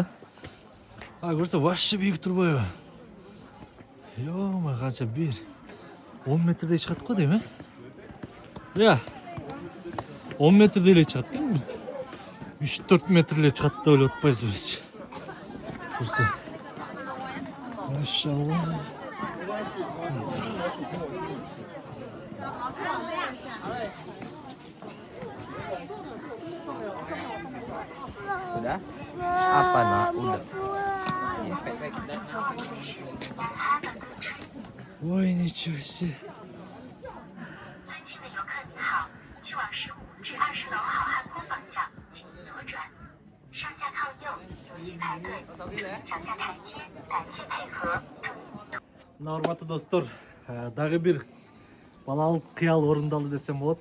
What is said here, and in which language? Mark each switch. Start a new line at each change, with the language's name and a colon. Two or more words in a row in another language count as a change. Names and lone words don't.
Kyrgyz: Көрсө вообще биик турбайбы? Ёма, канча 10 метрдей чыгат го дейм, 10 метрдей эле чыгат экен. 3-4 метр эле чыгат деп ойлоп атпайсызбы? Көрсө. Машалла.
Indonesian: Udah? Apa nak? Udah.
Russian: Ой, ничего себе.
Kyrgyz: Урматтуу достор, дагы бир балалык кыял орундалды десем болот.